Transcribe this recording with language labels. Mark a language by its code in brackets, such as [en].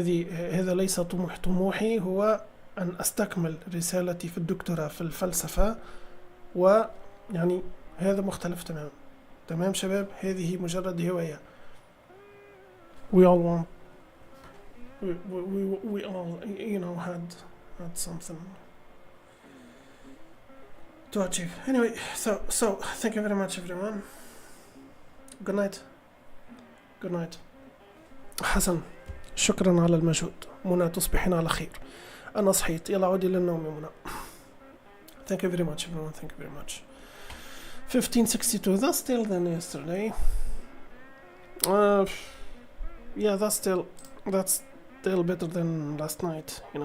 [ar] هذا ليس طموحي هو أن أستكمل رسالتي في الدكتوراه في الفلسفة، ويعني هذا مختلف تمام شباب، هذه مجرد هواية. [en] we all want we all had something to achieve. Anyway, so thank you very much everyone. Good night. [ar] حسن شكرا على المجهود. منى تصبحين على خير. أنا صحيت، يلا عودي للنوم يا منى. [en] Thank you very much everyone, thank you very much. 1562, that's still than yesterday. Yeah, that's still better than last night,